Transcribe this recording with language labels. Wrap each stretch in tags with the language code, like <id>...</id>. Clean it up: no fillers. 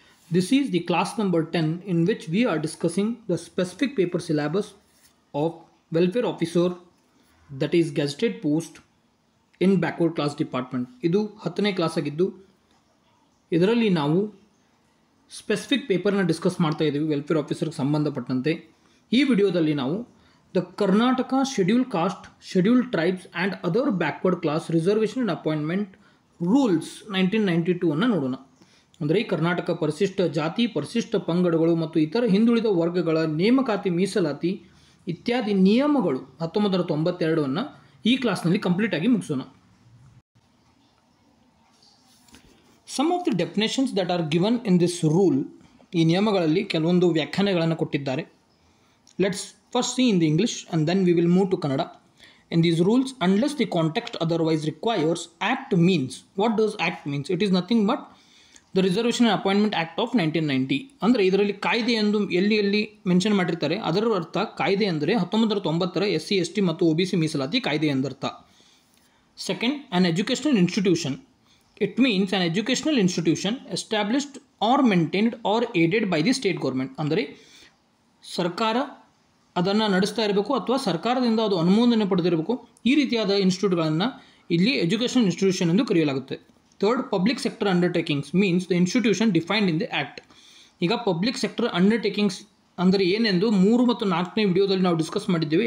<en>This is the class number 10 in which we are discussing the specific paper syllabus of welfare officer, that is gazetted post in backward class department.</en> <kn>ಇದು 10ನೇ class ಆಗಿದ್ದು ಇದರಲ್ಲಿ ನಾವು specific ಪೇಪರ್ನ discuss ಮಾಡ್ತಾ ಇದ್ದೀವಿ welfare ಆಫೀಸರ್ಗೆ ಸಂಬಂಧಪಟ್ಟಂತೆ. ಈ ವಿಡಿಯೋದಲ್ಲಿ ನಾವು the Karnataka schedule caste, schedule tribes and other backward class reservation and appointment rules 1992 ಅನ್ನು ನೋಡೋಣ. ಅಂದರೆ ಕರ್ನಾಟಕ ಪರಿಶಿಷ್ಟ ಜಾತಿ, ಪರಿಶಿಷ್ಟ ಪಂಗಡಗಳು ಮತ್ತು ಇತರ ಹಿಂದುಳಿದ ವರ್ಗಗಳ ನೇಮಕಾತಿ, ಮೀಸಲಾತಿ ಇತ್ಯಾದಿ ನಿಯಮಗಳು 1992 ಈ ಕ್ಲಾಸ್ನಲ್ಲಿ ಕಂಪ್ಲೀಟ್ ಆಗಿ ಮುಗಿಸೋಣ.</kn> <en>some of the definitions that are given in this rule,</en> <kn>ಈ ನಿಯಮಗಳಲ್ಲಿ ಕೆಲವೊಂದು ವ್ಯಾಖ್ಯಾನಗಳನ್ನು ಕೊಟ್ಟಿದ್ದಾರೆ.</kn> <en>Let's first see in the English and then we will move to Kannada. In these rules, unless the context otherwise requires, Act means. What does Act means? It is nothing but the Reservation and Appointment Act of 1990.</en> <kn>ಅಂದರೆ ಇದರಲ್ಲಿ ಕಾಯ್ದೆ ಎಂದು ಎಲ್ಲಿ mention ಮಾಡಿರ್ತಾರೆ ಅದರ ಅರ್ಥ ಕಾಯ್ದೆ ಅಂದರೆ 1990 SC ST ಮತ್ತು OBC ಮೀಸಲಾತಿ ಕಾಯ್ದೆ ಎಂದರ್ಥ.</kn> <en>Second, an educational institution. It means an educational institution established or maintained or aided by the state government.</en> <kn>ಅಂದರೆ ಸರ್ಕಾರ ಅದನ್ನು ನಡೆಸ್ತಾ ಇರಬೇಕು ಅಥವಾ ಸರ್ಕಾರದಿಂದ ಅದು ಅನುಮೋದನೆ ಪಡೆದಿರಬೇಕು. ಈ ರೀತಿಯಾದ ಇನ್ಸ್ಟಿಟ್ಯೂಟ್ಗಳನ್ನು ಇಲ್ಲಿ ಎಜುಕೇಷನ್ ಇನ್ಸ್ಟಿಟ್ಯೂಷನ್ ಎಂದು ಕರೆಯಲಾಗುತ್ತೆ.</kn> <en>Third, public sector undertakings means the institution defined in the act.</en> <kn>ಈಗ ಪಬ್ಲಿಕ್ ಸೆಕ್ಟರ್ ಅಂಡರ್ಟೇಕಿಂಗ್ಸ್ ಅಂದರೆ ಏನೆಂದು 3 ಮತ್ತು 4ನೇ ವಿಡಿಯೋದಲ್ಲಿ ನಾವು ಡಿಸ್ಕಸ್ ಮಾಡಿದ್ದೇವೆ.</kn>